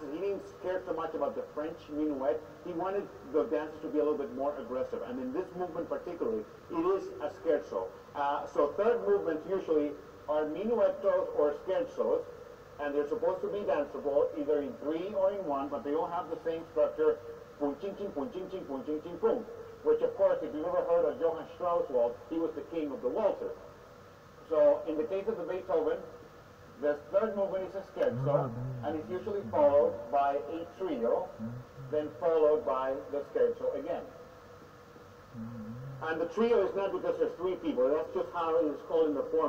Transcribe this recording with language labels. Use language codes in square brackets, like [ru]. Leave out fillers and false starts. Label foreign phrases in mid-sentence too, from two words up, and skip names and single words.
[en] He didn't care so much about the French minuet. He wanted the dances to be a little bit more aggressive. And in this movement particularly, it is a scherzo. So third movements usually are minuettos or scherzos, and they're supposed to be danceable either in 3 or in 1, but they all have the same structure, pum ching ching, pum ching ching, pum ching ching, pum. Which of course, if you've ever heard of Johann Strauss waltz, he was the king of the waltzer. So in the case of the Beethoven, the third movement is a scherzo, and it's usually followed by a trio, then followed by the scherzo again. And the trio is not because there's 3 people, that's just how it is called in the form.